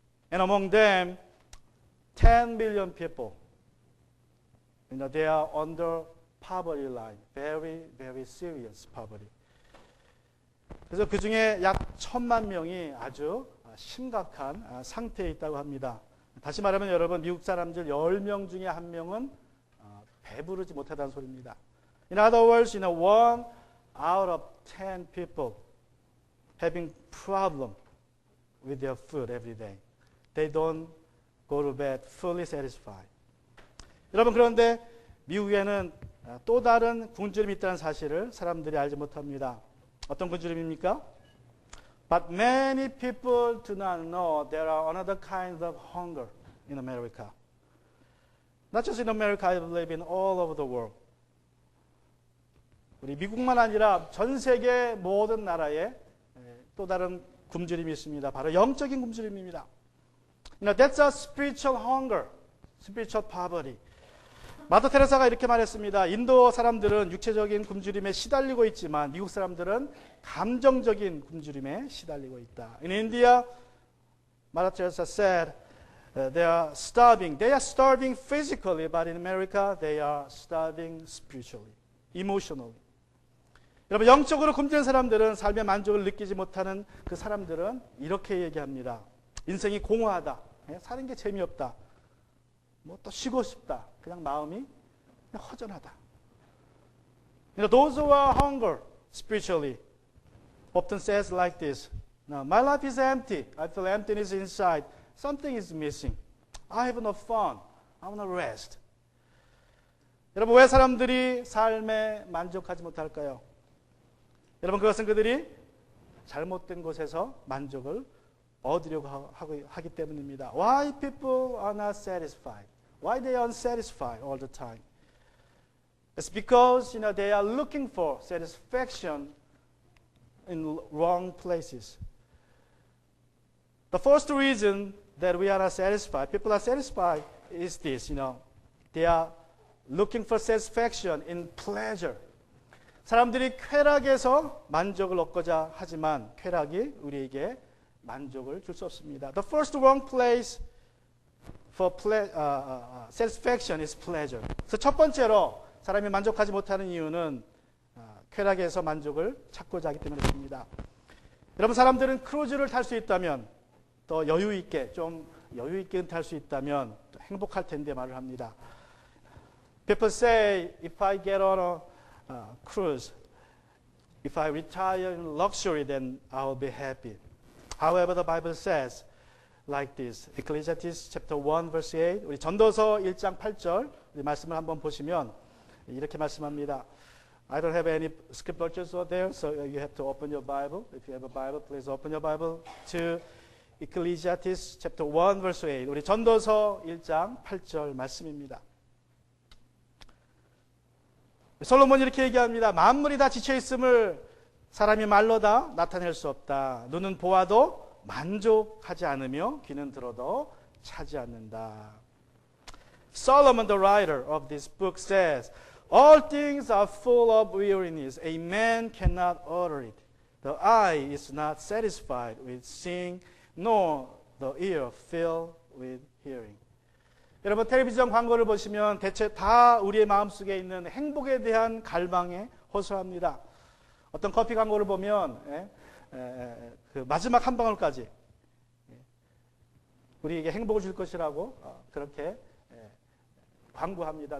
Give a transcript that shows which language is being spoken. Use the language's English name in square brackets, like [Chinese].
[English] And among them, 10 million people, they are under poverty line, very, very serious poverty. [Korean] 그래서 그 중에 약 1,000만 명이 아주 심각한 상태에 있다고 합니다. 다시 말하면 여러분, 미국 사람들 10명 중에 1명은 배부르지 못하다는 소리입니다. [English] In other words, 1 out of 10 people having problem with their food every day. They don't go to bed fully satisfied. [Korean] 여러분, 그런데 미국에는 또 다른 굶주림이 있다는 사실을 사람들이 알지 못합니다. 어떤 굶주림입니까? [English] But many people do not know there are another kind of hunger in America. Not just in America, I believe in all over the world. [Korean] 우리 미국만 아니라 전 세계 모든 나라에 또 다른 굶주림이 있습니다. 바로 영적인 굶주림입니다. [English] That's a spiritual hunger, spiritual poverty. [Korean] 마더 테레사가 이렇게 말했습니다. 인도 사람들은 육체적인 굶주림에 시달리고 있지만 미국 사람들은 감정적인 굶주림에 시달리고 있다. [English] In India, Mother Teresa said, they are starving. They are starving physically, but in America, they are starving spiritually, emotionally. [Korean] 여러분, 영적으로 굶주린 사람들은 삶의 만족을 느끼지 못하는 그 사람들은 이렇게 얘기합니다. 인생이 공허하다. 사는 게 재미없다. 뭐 또 쉬고 싶다. 그냥 마음이 그냥 허전하다. [English] Those who are hunger spiritually often says like this. Now, my life is empty. I feel emptiness inside. Something is missing. I have no fun. I want to rest. [Korean] 여러분, 왜 사람들이 삶에 만족하지 못할까요? 여러분, 그것은 그들이 잘못된 곳에서 만족을 얻으려고 하기 때문입니다. [English] Why people are not satisfied? Why they are unsatisfied all the time? It's because they are looking for satisfaction in wrong places. The first reason that we are not satisfied, people are satisfied, is this. They are looking for satisfaction in pleasure. [Korean] 사람들이 쾌락에서 만족을 얻고자 하지만 쾌락이 우리에게 만족을 줄 수 없습니다. [English] The first wrong place for satisfaction is pleasure. [Korean] 그래서 첫 번째로 사람이 만족하지 못하는 이유는 쾌락에서 만족을 찾고자 하기 때문입니다. 여러분, 사람들은 크루즈를 탈 수 있다면 더 여유 있게 탈 수 있다면 또 행복할 텐데 말을 합니다. [English] People say if I get on a cruise, if I retire in luxury, then I will be happy. However, the Bible says like this. Ecclesiastes chapter 1 verse 8. [Korean] 우리 전도서 1장 8절 우리 말씀을 한번 보시면 이렇게 말씀합니다. [English] I don't have any scriptures there, so you have to open your Bible. If you have a Bible, please open your Bible to Ecclesiastes chapter 1 verse 8. [Korean] 우리 전도서 1장 8절 말씀입니다. 솔로몬이 이렇게 얘기합니다. 만물이 다 지쳐 있음을 사람이 말로 다 나타낼 수 없다. 눈은 보아도 만족하지 않으며 귀는 들어도 차지 않는다. [English] Solomon, the writer of this book, says, All things are full of weariness. A man cannot utter it. The eye is not satisfied with seeing, nor the ear filled with hearing. [Korean] 여러분, 텔레비전 광고를 보시면 대체 다 우리의 마음속에 있는 행복에 대한 갈망에 호소합니다. 어떤 커피 광고를 보면 그 마지막 한 방울까지 우리에게 행복을 줄 것이라고 그렇게 광고합니다.